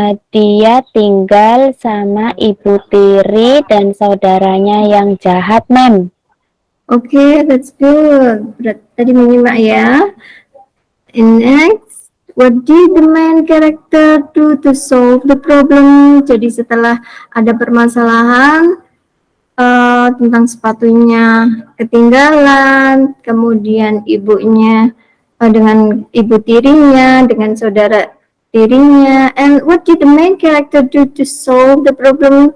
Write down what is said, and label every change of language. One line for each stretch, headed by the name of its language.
Indonesian: Dia tinggal sama ibu tiri dan saudaranya yang jahat, ma'am.
English: Okay, that's good.
Indonesian: Tadi menyimak ya.
English: And next, what did the main character do to solve the problem?
Indonesian: Jadi setelah ada permasalahan tentang sepatunya ketinggalan, kemudian ibunya dengan ibu tirinya, dengan saudara tirinya.
English: And what did the main character do to solve the problem?